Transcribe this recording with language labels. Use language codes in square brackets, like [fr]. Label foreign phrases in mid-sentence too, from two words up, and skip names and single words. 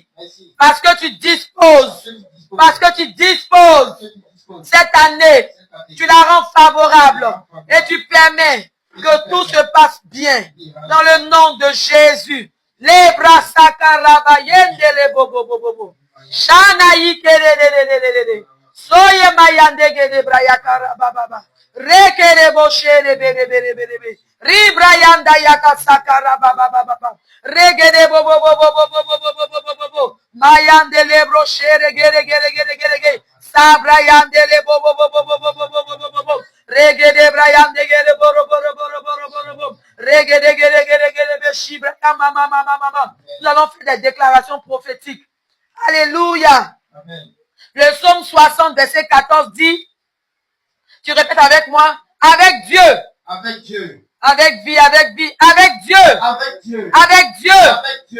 [fr] Parce que tu disposes. Parce que tu disposes cette année. Tu la rends favorable. Et tu permets que tout se passe bien. Dans le nom de Jésus. Les bras sakarabayende les bobo bobo. Shanaï kerelelelelele. Soye mayandege de brayakara baba. Rekere boshere bere bere bere bere. Ribrayanda yakasakara baba baba. Regere bobo bobo bobo bobo bobo bobo. Mayande le brochere gere gere gere gere gere. Sabrayande le bobo bobo bobo bobo bobo bobo. Regere brayande gere boro boro boro boro boro boro. Regere gere gere gere beshibra mama mama mama. Nous allons faire des déclarations prophétiques. Alléluia. Amen. Le psaume 60 verset 14 dit, tu répètes avec moi, avec Dieu. Avec Dieu. Avec vie, avec vie, avec Dieu. Avec Dieu. Avec Dieu. Avec Dieu.